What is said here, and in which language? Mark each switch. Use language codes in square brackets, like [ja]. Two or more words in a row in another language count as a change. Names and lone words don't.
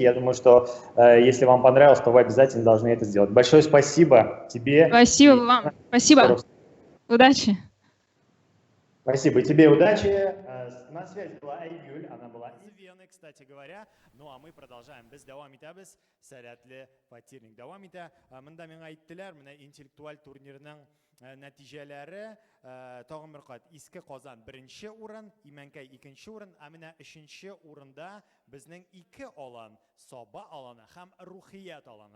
[ru] Я думаю, что если вам понравилось, то вы обязательно должны это сделать. Большое спасибо тебе. Спасибо И вам. Спасибо. Удачи. Спасибо. И тебе удачи. На связи была Айгуль, она была из Вены, кстати говоря. Ну а мы продолжаем. [tt] Без давам итәбез, сәләтле фатирник давам итә. Монда миңа әйттеләр, менә интеллектуаль турнирның нәтиҗәләре тагын бер кат. Иске Казан беренче урын, Имәнкәй икенче урын, ә менә өченче урында безнең ике алан, Саба аланы һәм Рухият аланы.